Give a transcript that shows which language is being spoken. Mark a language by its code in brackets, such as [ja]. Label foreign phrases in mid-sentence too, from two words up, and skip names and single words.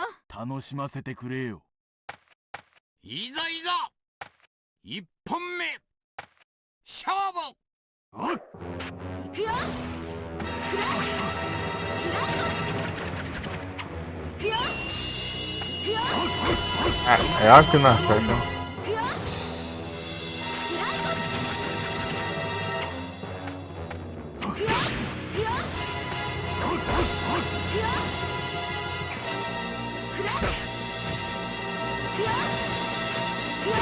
[ja] 楽しませてくれよ。いざいざ一本目勝負。おっ行くよ。くらえ。開いと。行くよ。行くよ。 [pt] Ah, é ela que não acerta. [ja] 行くよ。開いと。行くよ。行くよ。行くよ。くらえ。行くよ。行くよ。